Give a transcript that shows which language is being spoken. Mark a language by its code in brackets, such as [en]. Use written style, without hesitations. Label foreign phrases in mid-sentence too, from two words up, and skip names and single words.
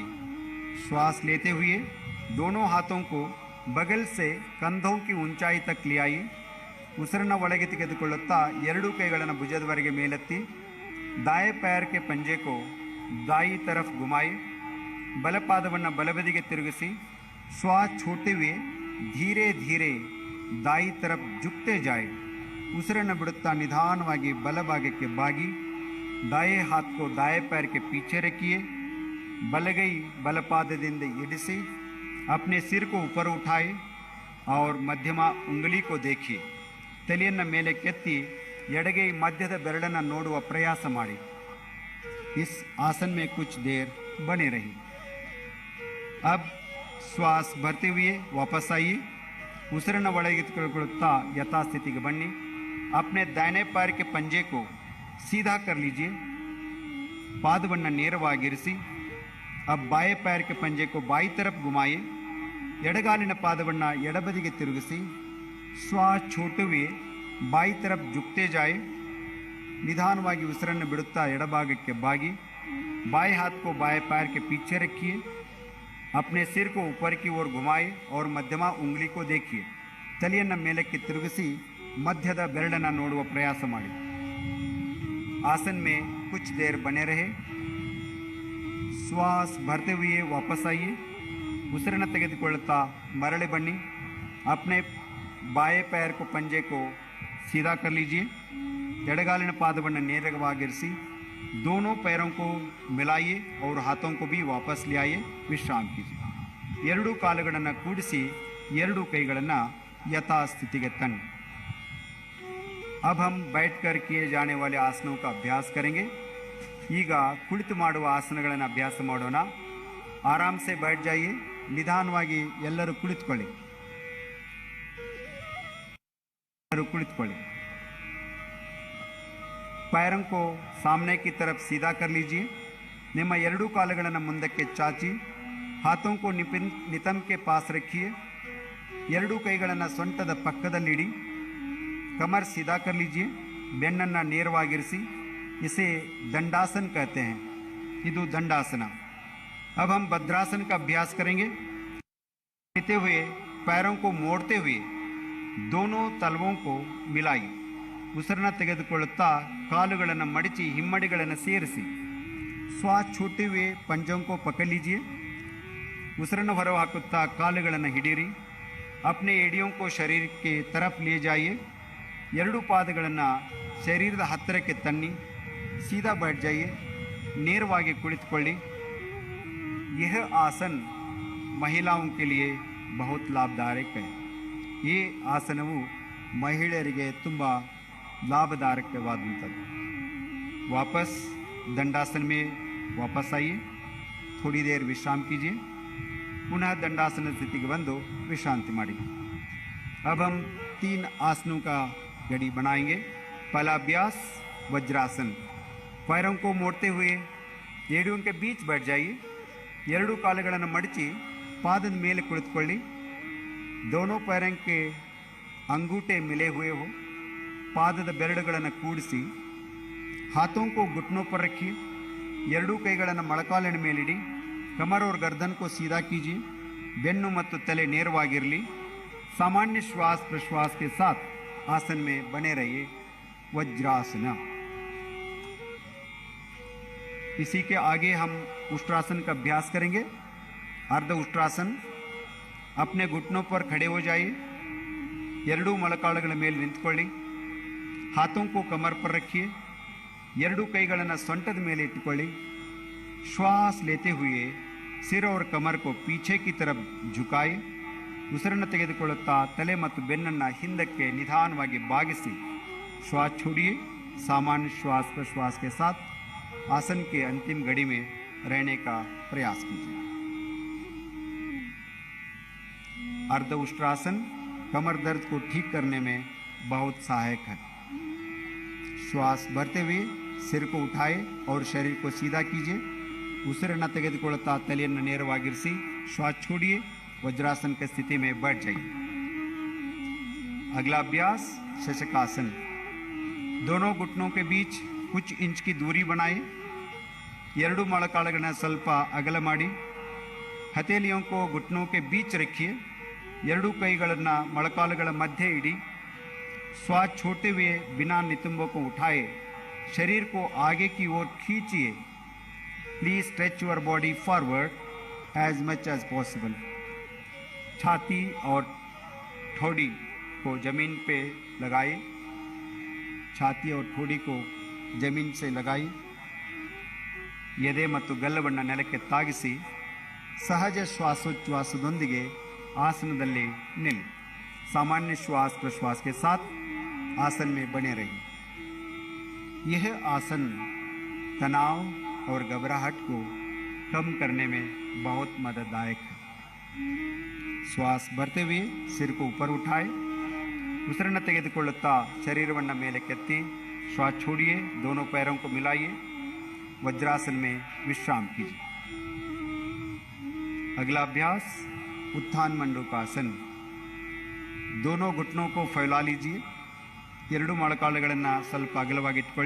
[hi] श्वास लेते हुए दोनों हाथों को बगल से कंधों की ऊंचाई तक ले आइए. [kn] ಉಸಿರನ್ನು ಒಳಗೆ ತೆಗೆದುಕೊಳ್ಳುತ್ತಾ ಎರಡೂ ಕೈಗಳನ್ನು ಭುಜದವರೆಗೆ ಮೇಲೆತ್ತಿ. [hi] दाएं पैर के पंजे को दाई तरफ घुमाए. [kn] ಬಲಪಾದವನ್ನು ಬಲಬದಿಗೆ ತಿರುಗಿಸಿ. [hi] श्वास छोड़ते हुए धीरे धीरे दाई तरफ झुकते जाए. [kn] ಉಸಿರನ್ನು ಬಿಡುತ್ತಾ ನಿಧಾನವಾಗಿ ಬಲಭಾಗಕ್ಕೆ ಬಾಗಿ. [hi] दाएं हाथ को दाएं पैर के पीछे रखिए. [kn] ಬಲಗೈ ಬಲಪಾದದಿಂದ ಇಡಿಸಿ. [hi] अपने सिर को ऊपर उठाए और मध्यमा उंगली को देखिए. [kn] ತಲೆಯನ್ನು ಮೇಲೆ ಕೆತ್ತಿ ಎಡಗೈ ಮಧ್ಯದ ಬೆರಳನ್ನು ನೋಡುವ ಪ್ರಯಾಸ ಮಾಡಿ. [hi] इस आसन में कुछ देर बने रहिए. अब श्वास भरते हुए वापस आइए. [kn] ಉಸಿರನ್ನು ಒಳಗೆ ತೆಗೆದುಕೊಳ್ಳುತ್ತಾ ಯಥಾಸ್ಥಿತಿಗೆ ಬನ್ನಿ. [hi] अपने दाहिने पैर के पंजे को सीधा कर लीजिए. [kn] ಪಾದವನ್ನು ನೇರವಾಗಿರಿಸಿ. [hi] अब बाएं पैर के पंजे को बाई तरफ घुमाइए. [kn] ಎಡಗಾಲಿನ ಪಾದವನ್ನು ಎಡಬದಿಗೆ ತಿರುಗಿಸಿ. [hi] श्वास छोड़ते हुए बाई तरफ झुकते जाए. [kn] निधानವಾಗಿ ಉಸಿರನ್ನು ಬಿಡುತ್ತಾ ಎಡಭಾಗಕ್ಕೆ ಬಾಗಿ. [hi] बाएं हाथ को बाएं पैर के पीछे रखिए. अपने सिर को ऊपर की ओर घुमाए और मध्यमा उंगली को देखिए. [kn] ತಲೆಯನ್ನು ಮೇಲಕ್ಕೆ ತಿರುಗಿಸಿ ಮಧ್ಯದ ಬೆರಳನ್ನು ನೋಡುವ ಪ್ರಯಾಸ ಮಾಡಿ. [hi] आसन में कुछ देर बने रहे. श्वास भरते हुए वापस आइए. [kn] ಉಸಿರನ್ನು ತೆಗೆದುಕೊಳ್ಳುತ್ತಾ ಮರಳಿ ಬನ್ನಿ. [hi] अपने बाएं पैर को पंजे को सीधा कर लीजिए. [kn] ಎಡಗಾಲಿನ ಪಾದವನ್ನು ನೇರವಾಗಿರಿಸಿ. [hi] दोनों पैरों को मिलाइए और हाथों को भी वापस ले आइए. विश्राम कीजिए. [kn] ಎರಡೂ ಕಾಲುಗಳನ್ನು ಕೂಡಿಸಿ ಎರಡೂ ಕೈಗಳನ್ನು ಯಥಾಸ್ಥಿತಿಗೆ ತನ್ನಿ. [hi] अब हम बैठकर किए जाने वाले आसनों का अभ्यास करेंगे. [kn] ಈಗ ಕುಳಿತು ಮಾಡುವ ಆಸನಗಳನ್ನು ಅಭ್ಯಾಸ ಮಾಡೋಣ. [hi] आराम से बैठ जाइए. [kn] ನಿಧಾನವಾಗಿ ಎಲ್ಲರೂ ಕುಳಿತುಕೊಳ್ಳಿ. [hi] पैरों को सामने की तरफ सीधा कर लीजिए. [kn] ನಿಮ್ಮ ಎರಡೂ ಕಾಲುಗಳನ್ನು ಮುಂದಕ್ಕೆ ಚಾಚಿ. [hi] हाथों को नितंब के पास रखिए. [kn] ಎರಡೂ ಕೈಗಳನ್ನು ಸೊಂಟದ ಪಕ್ಕದಲ್ಲಿಡಿ. [hi] कमर सीधा कर लीजिए. [kn] ಬೆನ್ನನ್ನು ನೇರವಾಗಿರಿಸಿ. [hi] इसे दंडासन कहते हैं. [kn] ಇದು दंडासन. [hi] अब हम भद्रासन का अभ्यास करेंगे. लेते हुए पैरों को मोड़ते हुए दोनों तलवों को मिलाइए. [kn] ಉಸಿರನ್ನು ತೆಗೆದುಕೊಳ್ಳುತ್ತಾ ಕಾಲುಗಳನ್ನು ಮಡಚಿ ಹಿಮ್ಮಡಿಗಳನ್ನು ಸೇರಿಸಿ. [hi] श्वास छोड़ते हुए पंजों को पकड़ लीजिए. [kn] ಉಸಿರನ್ನು ಹೊರಹಾಕುತ್ತಾ ಕಾಲುಗಳನ್ನು ಹಿಡಿಯಿರಿ. [hi] अपने एड़ियों को शरीर के तरफ ले जाइए. [kn] ಎರಡೂ ಪಾದಗಳನ್ನು ಶರೀರದ ಹತ್ತಿರಕ್ಕೆ ತನ್ನಿ. [hi] सीधा बैठ जाइए. [kn] ನೇರವಾಗಿ ಕುಳಿತುಕೊಳ್ಳಿ. [hi] यह आसन महिलाओं के लिए बहुत लाभदायक है. [kn] ಈ ಆಸನವು ಮಹಿಳೆಯರಿಗೆ ತುಂಬ लाभदायकವಾದಂಥದ್ದು. [hi] वापस दंडासन में वापस आइए. थोड़ी देर विश्राम कीजिए. [kn] ಪುನಃ ದಂಡಾಸನ ಸ್ಥಿತಿ ಕೆ ಬಂದು ವಿಶ್ರಾಂತಿ ಮಾಡಿ. [hi] अब हम 3 आसनों का गड़ी बनाएंगे. पहला अभ्यास वज्रासन. पैरों को मोड़ते हुए एड़ियों के बीच बैठ जाइए. [kn] ಎರಡೂ ಕಾಲುಗಳನ್ನು ಮಡಚಿ ಪಾದದ ಮೇಲೆ ಕುಳಿತುಕೊಳ್ಳಿ. [hi] दोनों पैरों के अंगूठे मिले हुए हो. [kn] ಪಾದದ ಬೆರಳುಗಳನ್ನು ಕೂಡಿಸಿ. [hi] हाथों को घुटनों पर रखिए. [kn] ಎರಡೂ ಕೈಗಳನ್ನು ಮೊಳಕಾಲಿನ ಮೇಲಿಡಿ. [hi] कमर और गर्दन को सीधा कीजिए, [kn] ಬೆನ್ನು ಮತ್ತು ತಲೆ ನೇರವಾಗಿರಲಿ। [hi] सामान्य श्वास प्रश्वास के साथ आसन में बने रहिए। वज्रासन। इसी के आगे हम उष्ट्रासन का अभ्यास करेंगे। अर्ध उष्ट्रासन। अपने घुटनों पर खड़े हो जाइए, [kn] ಎರಡೂ ಮೊಳಕಾಲುಗಳ ಮೇಲೆ ನಿಂತುಕೊಳ್ಳಿ, [hi] हाथों को कमर पर रखिए, [kn] ಎರಡೂ ಕೈಗಳನ್ನು ಸೊಂಟದ ಮೇಲೆ ಇಟ್ಟುಕೊಳ್ಳಿ। [hi] श्वास लेते हुए सिर और कमर को पीछे की तरफ झुकाए। [kn] ಉಸಿರನ್ನು ತೆಗೆದುಕೊಳ್ಳುತ್ತಾ ತಲೆ ಮತ್ತು ಬೆನ್ನನ್ನು ಹಿಂದಕ್ಕೆ ನಿಧಾನವಾಗಿ ಬಾಗಿಸಿ [hi] श्वास छोड़िए। सामान्य श्वास प्रश्वास के साथ आसन के अंतिम घड़ी में रहने का प्रयास कीजिए। अर्ध उष्ट्रासन कमर दर्द को ठीक करने में बहुत सहायक है। श्वास भरते हुए सिर को उठाए और शरीर को सीधा कीजिए। [kn] ಉಸಿರನ್ನು ತೆಗೆದುಕೊಳ್ಳುತ್ತಾ ತಲೆಯನ್ನು ನೇರವಾಗಿರಿಸಿ [hi] श्वास छोड़िए। वज्रासन की स्थिति में बैठ जाइए। अगला अभ्यास शशकासन। दोनों घुटनों के बीच कुछ इंच की दूरी बनाए। [kn] ಎರಡು ಮೊಳಕಾಲುಗಳನ್ನು ಸ್ವಲ್ಪ ಅಗಲ ಮಾಡಿ [hi] ಹಥೇಲಿयों को घुटनों के बीच रखिए। [kn] ಎರಡೂ ಕೈಗಳನ್ನು ಮೊಳಕಾಲುಗಳ ಮಧ್ಯೆ ಇಡಿ। [hi] श्वास छोड़ते हुए बिना नितंबों को उठाए शरीर को आगे की ओर खींचिए। [en] Please stretch your body forward as much as possible. [hi] छाती और ठोड़ी को जमीन पे लगाइए। छाती और ठोड़ी को जमीन से लगाइए। [kn] ಎದೆ ಮತ್ತು ಗಲ್ಲವನ್ನು ನೆಲಕ್ಕೆ ತಾಗಿಸಿ ಸಹಜ ಶ್ವಾಸೋಚ್ಛ್ವಾಸದೊಂದಿಗೆ ಆಸನದಲ್ಲಿ ನಿಲ। [hi] सामान्य श्वास प्रश्वास के साथ आसन में बने रहिए। यह आसन तनाव और घबराहट को कम करने में बहुत मदददायक है। श्वास भरते हुए सिर को ऊपर उठाए, [kn] ಉಸಿರನ್ನು ತೆಗೆದುಕೊಳ್ಳುತ್ತಾ ಶರೀರವನ್ನು ಮೇಲೆ ಕೆತ್ತಿ [hi] श्वास छोड़िए। दोनों पैरों को मिलाइए। वज्रासन में विश्राम कीजिए। अगला अभ्यास उत्थान मंडूकासन। दोनों घुटनों को फैला लीजिए। [kn] ಎರಡು ಮೊಳಕಾಲುಗಳನ್ನು ಸ್ವಲ್ಪ ಅಗಲವಾಗಿ ಇಟ್ಕೊಳ್ಳಿ।